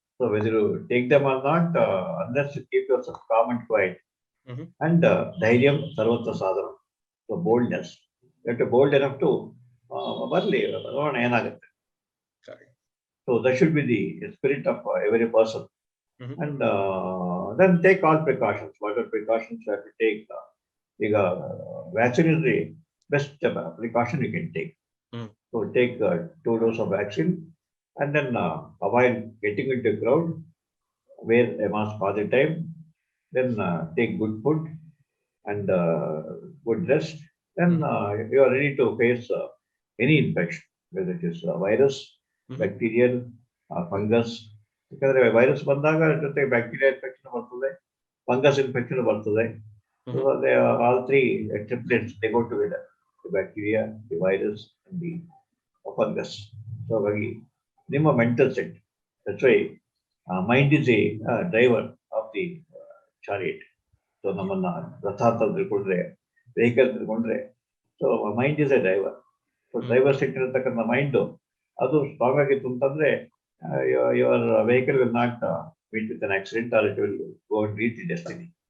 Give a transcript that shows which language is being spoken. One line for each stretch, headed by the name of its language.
English: So whether you take them or not, unless you keep yourself calm and quiet.
Kannada: And Dhairyam ಸರ್ವತ್ರ ಸಾಧನ.
English: so boldness, you have to bold enough to
Kannada: ಬರ್ಲಿ ನೋಡೋಣ ಏನಾಗುತ್ತೆ.
English: So that should be the spirit of every person. And then take all precautions. Whatever precautions you have to take. ಈಗ vaccine is the best precaution you can take. So take 2 doses of vaccine and then avoid getting into a crowd, wear a mask all the time, then take good food and good rest. Then you are ready to face any infection, whether it is virus, bacterial, fungus.
Kannada: ಯಾಕಂದ್ರೆ virus ಬಂದಾಗ ಜೊತೆ bacteria infection ಬರ್ತದೆ, fungus infection ಬರ್ತದೆ.
English: All three triplets, they go together: the bacteria, the virus, and the fungus. So
Kannada: ಹಾಗಾಗಿ ನಿಮ್ಮ mental set,
English: that's why mind is a driver of the chariot.
Kannada: So ನಮ್ಮನ್ನ ರಥ ಅಂತ ತಿಳ್ಕೊಂಡ್ರೆ, ವೆಹಿಕಲ್ ತಿಳ್ಕೊಂಡ್ರೆ,
English: So mind is a driver. So driver set
Kannada: ಇರತಕ್ಕಂಥ mind ಅದು strong ಆಗಿತ್ತು ಅಂತಂದ್ರೆ
English: Your vehicle will not meet with an accident or it will go and reach the destiny.